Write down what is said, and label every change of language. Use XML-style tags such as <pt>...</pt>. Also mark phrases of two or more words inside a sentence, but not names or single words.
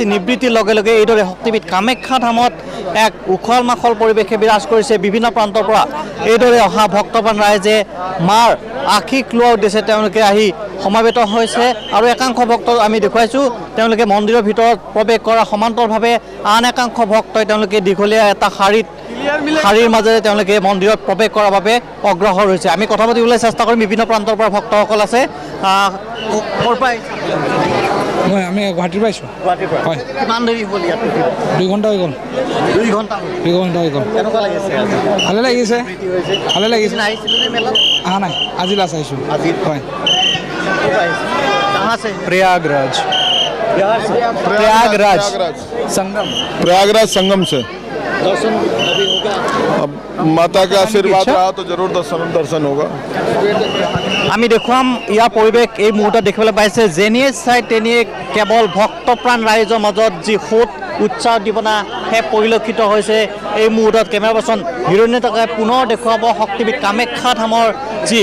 <as>নিবৃত্তিৰ লগে লগে এইদৰে শক্তিপীঠ কামাখ্যা ধামত এক উখল মাখল পৰিৱেশে বিৰাজ কৰিছে বিভিন্ন প্ৰান্তৰ পৰা এইদৰে অহা ভক্তপ্ৰাণ ৰাইজে মাৰ আশীষ লোৱাৰ উদ্দেশ্যে তেওঁলোকে আহি সমাবেত হৈছে আৰু একাংশ ভক্ত আমি দেখুৱাইছোঁ তেওঁলোকে মন্দিৰৰ ভিতৰত প্ৰৱেশ কৰা সমান্তৰভাৱে আন একাংশ ভক্তই তেওঁলোকে দীঘলীয়া এটা শাৰীৰ মাজেৰে তেওঁলোকে মন্দিৰত প্ৰৱেশ কৰাৰ বাবে অগ্ৰসৰ হৈছে আমি কথা পাতিবলৈ চেষ্টা কৰিম বিভিন্ন প্ৰান্তৰ পৰা ভক্তসকল আছে ক'ৰ পৰা আমি গুৱাহাটীৰ পৰা আহিছোঁ গুৱাহাটীৰ পৰা হয় কিমান দেৰি হ'ল ইয়াত 2 ঘণ্টা হৈ গ'ল 2 ঘণ্টা 2 ঘণ্টা হৈ গ'ল কেনেকুৱা লাগিছে ভালে লাগিছে ভালে লাগিছে আহিছিলে নে মেলাত অহা নাই আজি লাষ্ট আহিছোঁ আজি হয়</as> <hi>कहाँ से प्रयागराज बिहार से प्रयागराज संगम प्रयागराज संगम से दर्शन अभी होगा अब माता का आशीर्वाद रहा तो जरूर दर्शन होगा</hi> <as>আমি দেখুৱাম ইয়াৰ পৰিৱেশ এই মুহূৰ্তত দেখিবলৈ পাইছে যেনিয়ে চাই তেনিয়ে কেৱল ভক্তপ্ৰাণ ৰাইজৰ মাজত যি সোঁত উৎসাহ উদ্দীপনা সেই পৰিলক্ষিত হৈছে এই মুহূৰ্তত</as> <en>camera person</en> <as>হিৰণী টকাই পুনৰ দেখুৱাব শক্তিপীঠ কামাখ্যা ধামৰ যি</as>